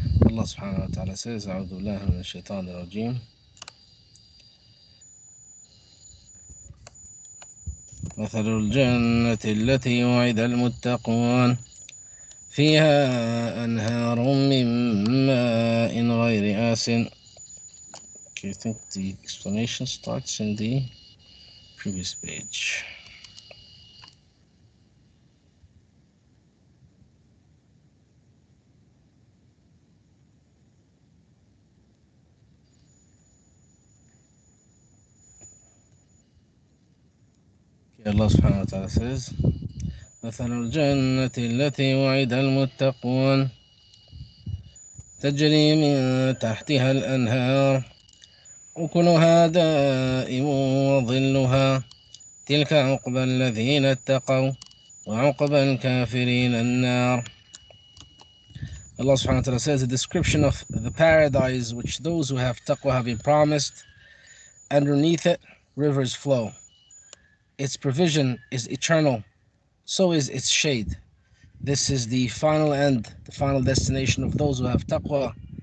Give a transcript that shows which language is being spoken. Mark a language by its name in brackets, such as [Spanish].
[Arabic] Allah subhanahu wa ta'ala says, أعوذ بالله من الشيطان الرجيم. مثل الجنة التي وعد المتقون فيها أنهار من ماء غير آسن. [English] Okay, I think the explanation starts in the previous page. [Arabic] Allah subhanahu wa ta'ala says, مثل الجنة التي وعد المتقون تجري من تحتها الأنهار أكلها دائم وظلها تلك عقبى الذين اتقوا وعقبى الكافرين النار. [English] Allah subhanahu wa ta'ala says, a description of the paradise which those who have taqwa have been promised. Underneath it rivers flow. Its provision is eternal, so is its shade. This is the final end, the final destination of those who have taqwa.